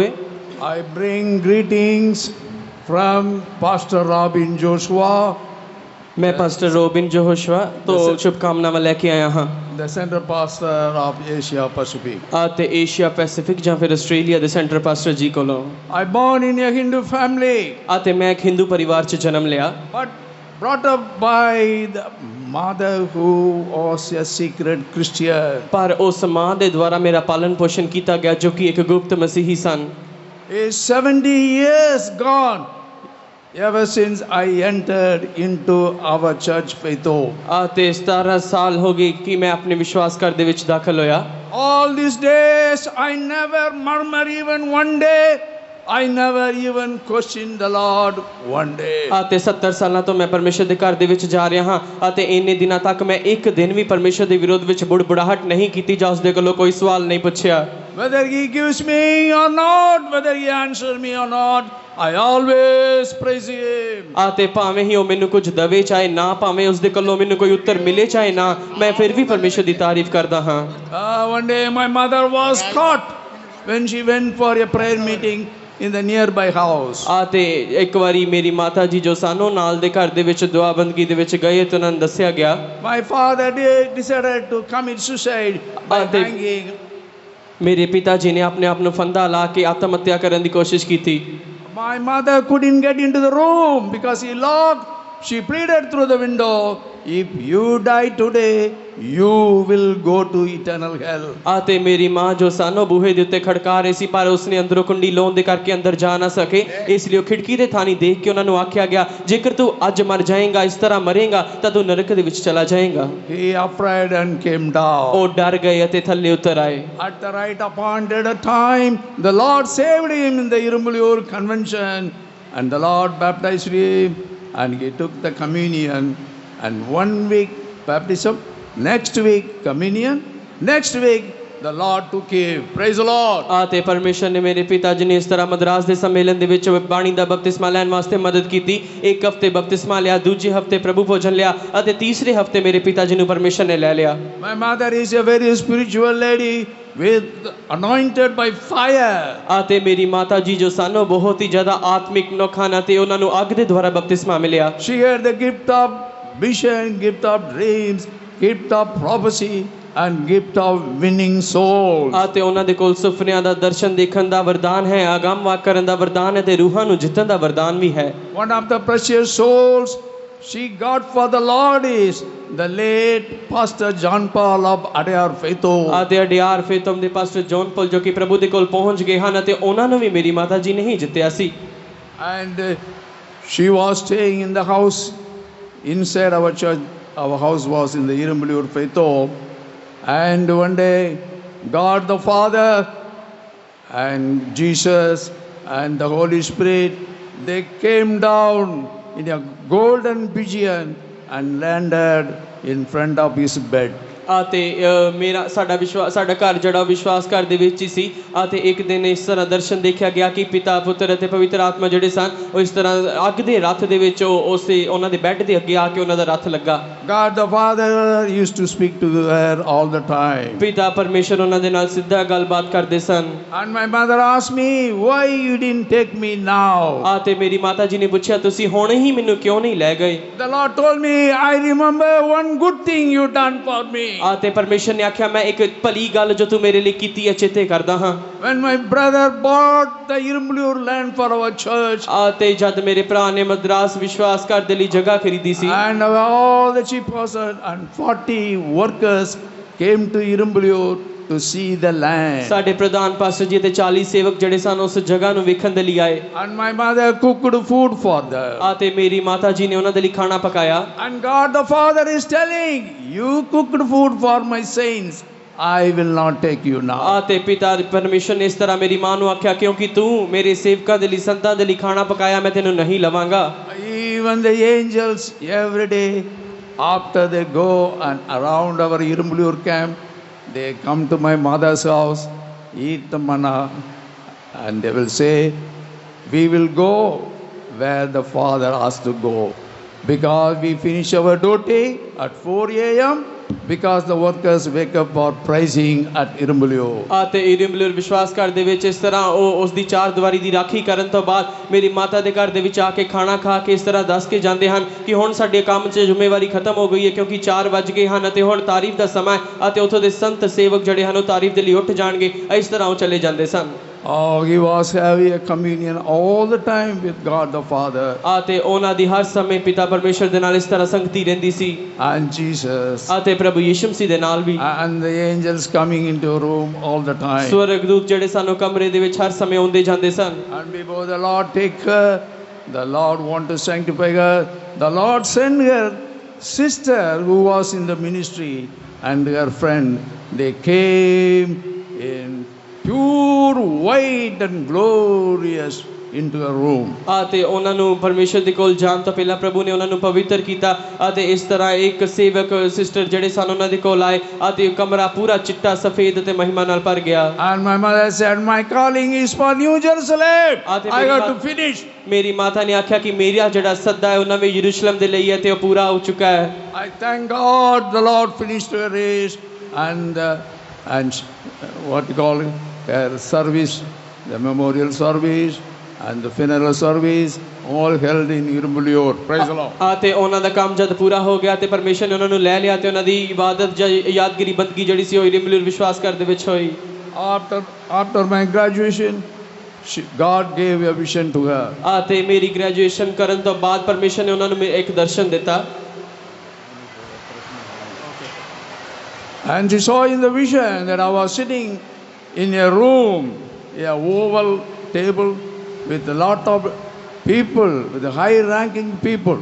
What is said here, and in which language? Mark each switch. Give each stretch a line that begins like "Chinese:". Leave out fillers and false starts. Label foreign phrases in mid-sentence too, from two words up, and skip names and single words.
English: I bring greetings from Pastor Robin Joshua,
Punjabi: ਮੈਂ ਪਾਸਟਰ ਰੋਬਿਨ ਜੋਸ਼ੂਆ ਤੋਂ ਸ਼ੁਭਕਾਮਨਾਵਾਂ ਲੈਕੇ ਆਇਆ ਹਾਂ
English: the center pastor of Asia Pacific.
Punjabi: ਆਤੇ ਏਸ਼ੀਆ ਪੈਸੀਫਿਕ ਜਾਂ ਫਿਰ ਆਸਟ੍ਰੇਲੀਆ ਦੇ ਸੈਂਟਰ ਪਾਸਟਰ ਜੀ ਕੋਲੋਂ।
English: I born in a Hindu family,
Punjabi: ਆਤੇ ਮੈਂ ਇੱਕ ਹਿੰਦੂ ਪਰਿਵਾਰ 'ਚ ਜਨਮ ਲਿਆ,
English: but brought up by the mother who was a secret Christian.
Punjabi: ਪਰ ਉਸ ਮਾਂ ਦੇ ਦੁਆਰਾ ਮੇਰਾ ਪਾਲਣ ਪੋਸ਼ਣ ਕੀਤਾ ਗਿਆ ਜੋ ਕਿ ਇੱਕ ਗੁਪਤ ਮਸੀਹੀ ਸਨ।
English: Is 70 years gone ever since I entered into our church faith.
Punjabi: ਆਤੇ 17 ਸਾਲ ਹੋ ਗਏ ਕਿ ਮੈਂ ਆਪਣੇ ਵਿਸ਼ਵਾਸ ਘਰ ਦੇ ਵਿੱਚ ਦਾਖਲ ਹੋਇਆ।
English: All these days I never murmur even one day. I never even questioned the Lord one day.
Punjabi: ਆਤੇ 70 ਸਾਲਾਂ ਤੋਂ ਮੈਂ ਪਰਮੇਸ਼ਰ ਦੇ ਘਰ ਦੇ ਵਿੱਚ ਜਾ ਰਿਹਾ ਹਾਂ ਅਤੇ ਇੰਨੇ ਦਿਨਾਂ ਤੱਕ ਮੈਂ ਇੱਕ ਦਿਨ ਵੀ ਪਰਮੇਸ਼ਰ ਦੇ ਵਿਰੋਧ ਵਿੱਚ ਬੁੜਬੁੜਾਹਟ ਨਹੀਂ ਕੀਤੀ ਜਾਂ ਉਸ ਦੇ ਕੋਲੋਂ ਕੋਈ ਸਵਾਲ ਨਹੀਂ ਪੁੱਛਿਆ।
English: Whether he gives me or not, whether he answers me or not, I always praise him.
Punjabi: ਆਤੇ ਭਾਵੇਂ ਹੀ ਉਹ ਮੈਨੂੰ ਕੁਝ ਦਵੇ ਚਾਹੇ ਨਾ ਭਾਵੇਂ ਉਸ ਦੇ ਕੋਲੋਂ ਮੈਨੂੰ ਕੋਈ ਉੱਤਰ ਮਿਲੇ ਚਾਹੇ ਨਾ, ਮੈਂ ਫਿਰ ਵੀ ਪਰਮੇਸ਼ਰ ਦੀ ਤਾਰੀਫ ਕਰਦਾ ਹਾਂ।
English: One day my mother was caught when she went for a prayer meeting in the nearby house.
Punjabi: ਆਤੇ ਇੱਕ ਵਾਰੀ ਮੇਰੀ ਮਾਤਾ ਜੀ ਜੋ ਸਾਨੂੰ ਨਾਲ ਦੇ ਘਰ ਦੇ ਵਿੱਚ ਦੁਆ ਬੰਦਗੀ ਦੇ ਵਿੱਚ ਗਏ ਤਾਂ ਉਹਨਾਂ ਨੂੰ ਦੱਸਿਆ ਗਿਆ
English: My father decided to commit suicide by hanging.
Punjabi: ਮੇਰੇ ਪਿਤਾ ਜੀ ਨੇ ਆਪਣੇ ਆਪ ਨੂੰ ਫੰਦਾ ਲਾ ਕੇ ਆਤਮ ਹੱਤਿਆ ਕਰਨ ਦੀ ਕੋਸ਼ਿਸ਼ ਕੀਤੀ।
English: My mother couldn't get into the room because he locked. She pleaded through the window, if you die today, you will go to eternal hell.
Punjabi: ਆਤੇ ਮੇਰੀ ਮਾਂ ਜੋ ਸਾਨੂੰ ਬੂਹੇ ਦੇ ਉੱਤੇ ਖੜਕਾ ਰਹੀ ਸੀ ਪਰ ਉਸਨੇ ਅੰਦਰੋਂ ਕੁੰਡੀ ਲਾਉਣ ਦੇ ਕਰਕੇ ਅੰਦਰ ਜਾ ਨਾ ਸਕੇ, ਇਸ ਲਈ ਉਹ ਖਿੜਕੀ ਦੇ ਥਾਣੀ ਦੇਖ ਕੇ ਉਹਨਾਂ ਨੂੰ ਆਖਿਆ ਗਿਆ ਜੇਕਰ ਤੂੰ ਅੱਜ ਮਰ ਜਾਏਗਾ ਇਸ ਤਰ੍ਹਾਂ ਮਰੇਗਾ ਤਾਂ ਤੂੰ ਨਰਕ ਦੇ ਵਿੱਚ ਚਲਾ ਜਾਏਗਾ।
English: He afraid and came down.
Punjabi: ਉਹ ਡਰ ਗਏ ਅਤੇ ਥੱਲੇ ਉਤਰ ਆਏ।
English: At the right appointed time, the Lord saved him in the Irumbulur convention, and the Lord baptized him, and he took the communion, and 1 week baptism, next week communion, next week the Lord took him. Praise the Lord.
Punjabi: ਆਤੇ ਪਰਮੇਸ਼ਰ ਨੇ ਮੇਰੇ ਪਿਤਾ ਜੀ ਨੇ ਇਸ ਤਰ੍ਹਾਂ ਮਦਰਾਸ ਦੇ ਸੰਮੇਲਨ ਦੇ ਵਿੱਚ ਬਾਣੀ ਦਾ ਬਪਤਿਸਮਾ ਲੈਣ ਵਾਸਤੇ ਮਦਦ ਕੀਤੀ। ਇੱਕ ਹਫ਼ਤੇ ਬਪਤਿਸਮਾ ਲਿਆ, ਦੂਜੇ ਹਫ਼ਤੇ ਪ੍ਰਭੂ ਭੋਜਨ ਲਿਆ ਅਤੇ ਤੀਸਰੇ ਹਫ਼ਤੇ ਮੇਰੇ ਪਿਤਾ ਜੀ ਨੂੰ ਪਰਮੇਸ਼ਰ ਨੇ ਲੈ ਲਿਆ।
English: My mother is a very spiritual lady with anointed by fire.
Punjabi: ਆਤੇ ਮੇਰੀ ਮਾਤਾ ਜੀ ਜੋ ਸਾਨੂੰ ਬਹੁਤ ਹੀ ਜ਼ਿਆਦਾ ਆਤਮਿਕ ਨੋਖਾਨਾ ਤੇ ਉਹਨਾਂ ਨੂੰ ਅੱਗ ਦੇ ਦੁਆਰਾ ਬਪਤਿਸਮਾ ਮਿਲਿਆ।
English: She had the gift of vision, gift of dreams, gift of prophecy, and gift of winning souls.
Punjabi: ਆਤੇ ਉਹਨਾਂ ਦੇ ਕੋਲ ਸੁਪਨਿਆਂ ਦਾ ਦਰਸ਼ਨ ਦੇਖਣ ਦਾ ਵਰਦਾਨ ਹੈ, ਆਗਮ ਵਾਕ ਕਰਨ ਦਾ ਵਰਦਾਨ ਹੈ ਤੇ ਰੂਹਾਂ ਨੂੰ ਜਿੱਤਣ ਦਾ ਵਰਦਾਨ ਵੀ ਹੈ।
English: One of the precious souls she got for the Lord is the late Pastor John Paul of Adyar Faitho.
Punjabi: ਆਤੇ ਅਡਿਆਰ ਫੇਤਮ ਦੇ ਪਾਸਟਰ ਜੌਨ ਪੌਲ ਜੋ ਕਿ ਪ੍ਰਭੂ ਦੇ ਕੋਲ ਪਹੁੰਚ ਗਏ ਹਨ ਅਤੇ ਉਹਨਾਂ ਨੂੰ ਵੀ ਮੇਰੀ ਮਾਤਾ ਜੀ ਨੇ ਹੀ ਜਿੱਤਿਆ ਸੀ।
English: And she was staying in the house inside our church. Our house was in the Irumbulur Faitho. And one day God the Father and Jesus and the Holy Spirit, they came down in a golden vision and landed in front of his bed.
Punjabi: ਅਤੇ ਮੇਰਾ ਸਾਡਾ ਘਰ ਜਿਹੜਾ ਵਿਸ਼ਵਾਸ ਘਰ ਦੇ ਵਿੱਚ ਹੀ ਸੀ ਅਤੇ ਇੱਕ ਦਿਨ ਇਸ ਤਰ੍ਹਾਂ ਦਰਸ਼ਨ ਦੇਖਿਆ ਗਿਆ ਕਿ ਪਿਤਾ ਪੁੱਤਰ ਅਤੇ ਪਵਿੱਤਰ ਆਤਮਾ ਜਿਹੜੇ ਸਨ ਉਹ ਇਸ ਤਰ੍ਹਾਂ ਅੱਗ ਦੇ ਰੱਥ ਦੇ ਵਿੱਚ ਉਹਨਾਂ ਦੇ ਬੈੱਡ ਦੇ ਅੱਗੇ ਆ ਕੇ ਉਹਨਾਂ ਦਾ ਰੱਥ ਲੱਗਾ।
English: God the Father used to speak to her all the time.
Punjabi: ਪਿਤਾ ਪਰਮੇਸ਼ਰ ਉਹਨਾਂ ਦੇ ਨਾਲ ਸਿੱਧਾ ਗੱਲਬਾਤ ਕਰਦੇ ਸਨ।
English: And my mother asked me, why you didn't take me now?
Punjabi: ਅਤੇ ਮੇਰੀ ਮਾਤਾ ਜੀ ਨੇ ਪੁੱਛਿਆ ਤੁਸੀਂ ਹੁਣ ਹੀ ਮੈਨੂੰ ਕਿਉਂ ਨਹੀਂ ਲੈ ਗਏ?
English: The Lord told me, I remember one good thing you done for me.
Punjabi: ਅਤੇ ਪਰਮੇਸ਼ਰ ਨੇ ਆਖਿਆ ਮੈਂ ਇੱਕ ਭਲੀ ਗੱਲ ਜੋ ਤੂੰ ਮੇਰੇ ਲਈ ਕੀਤੀ ਹੈ ਚੇਤੇ ਕਰਦਾ ਹਾਂ।
English: When my brother bought the Irumbulur land for our church,
Punjabi: ਅਤੇ ਜਦ ਮੇਰੇ ਭਰਾ ਨੇ ਮਦਰਾਸ ਵਿਸ਼ਵਾਸ ਘਰ ਦੇ ਲਈ ਜਗ੍ਹਾ ਖਰੀਦੀ ਸੀ
English: and all the chief person and 40 workers came to Irumbulur to see the land.
Punjabi: ਸਾਡੇ ਪ੍ਰਧਾਨ ਪਾਸਟਰ ਜੀ ਤੇ 40 ਸੇਵਕ ਜਿਹੜੇ ਸਨ ਉਸ ਜਗ੍ਹਾ ਨੂੰ ਵੇਖਣ ਦੇ ਲਈ ਆਏ
English: And my mother cooked food for them.
Punjabi: ਅਤੇ ਮੇਰੀ ਮਾਤਾ ਜੀ ਨੇ ਉਹਨਾਂ ਦੇ ਲਈ ਖਾਣਾ ਪਕਾਇਆ
English: And God the Father is telling, you cooked food for my saints. I will not take you now.
Punjabi: ਅਤੇ ਪਿਤਾ ਪਰਮੇਸ਼ਰ ਨੇ ਇਸ ਤਰ੍ਹਾਂ ਮੇਰੀ ਮਾਂ ਨੂੰ ਆਖਿਆ ਕਿਉਂਕਿ ਤੂੰ ਮੇਰੇ ਸੇਵਕਾਂ ਦੇ ਲਈ ਸੰਤਾਂ ਦੇ ਲਈ ਖਾਣਾ ਪਕਾਇਆ ਮੈਂ ਤੈਨੂੰ ਨਹੀਂ ਲਵਾਂਗਾ
English: Even the angels every day after they go and around our Irumblur camp, they come to my mother's house, eat the manna, and they will say, we will go where the Father has to go. Because we finish our duty at 4 a.m. because the workers wake up for praising at Irumblur.
Punjabi: ਅਤੇ ਇਰਮਬਲੂਰ ਵਿਸ਼ਵਾਸ ਘਰ ਦੇ ਵਿੱਚ ਇਸ ਤਰ੍ਹਾਂ ਉਹ ਉਸ ਦੀ ਚਾਰ ਦੀਵਾਰੀ ਦੀ ਰਾਖੀ ਕਰਨ ਤੋਂ ਬਾਅਦ ਮੇਰੀ ਮਾਤਾ ਦੇ ਘਰ ਦੇ ਵਿੱਚ ਆ ਕੇ ਖਾਣਾ ਖਾ ਕੇ ਇਸ ਤਰ੍ਹਾਂ ਦੱਸ ਕੇ ਜਾਂਦੇ ਹਨ ਕਿ ਹੁਣ ਸਾਡੇ ਕੰਮ 'ਚ ਜ਼ਿੰਮੇਵਾਰੀ ਖਤਮ ਹੋ ਗਈ ਹੈ ਕਿਉਂਕਿ 4 ਵੱਜ ਗਏ ਹਨ ਅਤੇ ਹੁਣ ਤਾਰੀਫ ਦਾ ਸਮਾਂ ਹੈ ਅਤੇ ਉੱਥੋਂ ਦੇ ਸੰਤ ਸੇਵਕ ਜਿਹੜੇ ਹਨ ਉਹ ਤਾਰੀਫ ਦੇ ਲਈ ਉੱਠ ਜਾਣਗੇ ਇਸ ਤਰ੍ਹਾਂ ਉਹ ਚਲੇ ਜਾਂਦੇ ਸਨ
English: Oh, he was having a communion all the time with God the Father
Punjabi: ਅਤੇ ਉਹਨਾਂ ਦੀ ਹਰ ਸਮੇਂ ਪਿਤਾ ਪਰਮੇਸ਼ਰ ਦੇ ਨਾਲ ਇਸ ਤਰ੍ਹਾਂ ਸੰਗਤੀ ਰਹਿੰਦੀ ਸੀ
English: and Jesus
Punjabi: ਅਤੇ ਪ੍ਰਭੂ ਯਿਸੂ ਮਸੀਹ ਦੇ ਨਾਲ ਵੀ
English: and the angels coming into a room all the time.
Punjabi: ਸਵਰਗਦੂਤ ਜਿਹੜੇ ਸਾਨੂੰ ਕਮਰੇ ਦੇ ਵਿੱਚ ਹਰ ਸਮੇਂ ਆਉਂਦੇ ਜਾਂਦੇ ਸਨ
English: And before the Lord take her, the Lord want to sanctify her. The Lord sent her sister who was in the ministry and her friend. They came in pure white and glorious into a room.
Punjabi: ਅਤੇ ਉਹਨਾਂ ਨੂੰ ਪਰਮੇਸ਼ਰ ਦੇ ਕੋਲ ਜਾਣ ਤੋਂ ਪਹਿਲਾਂ ਪ੍ਰਭੂ ਨੇ ਉਹਨਾਂ ਨੂੰ ਪਵਿੱਤਰ ਕੀਤਾ ਅਤੇ ਇਸ ਤਰ੍ਹਾਂ ਇੱਕ ਸੇਵਕ ਸਿਸਟਰ ਜਿਹੜੇ ਸਨ ਉਹਨਾਂ ਦੇ ਕੋਲ ਆਏ ਅਤੇ ਕਮਰਾ ਪੂਰਾ ਚਿੱਟਾ ਸਫੇਦ ਅਤੇ ਮਹਿਮਾ ਨਾਲ ਭਰ ਗਿਆ
English: And my mother said, my calling is for New Jerusalem. I got to finish.
Punjabi: ਮੇਰੀ ਮਾਤਾ ਨੇ ਆਖਿਆ ਕਿ ਮੇਰਾ ਜਿਹੜਾ ਸੱਦਾ ਹੈ ਉਹ ਨਵੇਂ ਯਰੂਸ਼ਲਮ ਦੇ ਲਈ ਹੈ ਤੇ ਉਹ ਪੂਰਾ ਹੋ ਚੁੱਕਾ ਹੈ
English: I thank God the Lord finished her race and what you call it, her service, the memorial service and the funeral service all held in Irumblur. Praise the Lord.
Punjabi: ਅਤੇ ਉਹਨਾਂ ਦਾ ਕੰਮ ਜਦ ਪੂਰਾ ਹੋ ਗਿਆ ਤੇ ਪਰਮੇਸ਼ਰ ਨੇ ਉਹਨਾਂ ਨੂੰ ਲੈ ਲਿਆ ਤੇ ਉਹਨਾਂ ਦੀ ਇਬਾਦਤ ਜਾਂ ਯਾਦਗਾਰੀ ਬੰਦਗੀ ਜਿਹੜੀ ਸੀ ਉਹ ਇਰਮਬਲੂਰ ਵਿਸ਼ਵਾਸ ਘਰ ਦੇ ਵਿੱਚ ਹੋਈ
English: After my graduation, God gave a vision to her.
Punjabi: ਅਤੇ ਮੇਰੀ ਗ੍ਰੈਜੂਏਸ਼ਨ ਕਰਨ ਤੋਂ ਬਾਅਦ ਪਰਮੇਸ਼ਰ ਨੇ ਉਹਨਾਂ ਨੂੰ ਇੱਕ ਦਰਸ਼ਨ ਦਿੱਤਾ
English: And she saw in the vision that I was sitting in a room, a oval table with a lot of people, with high ranking people.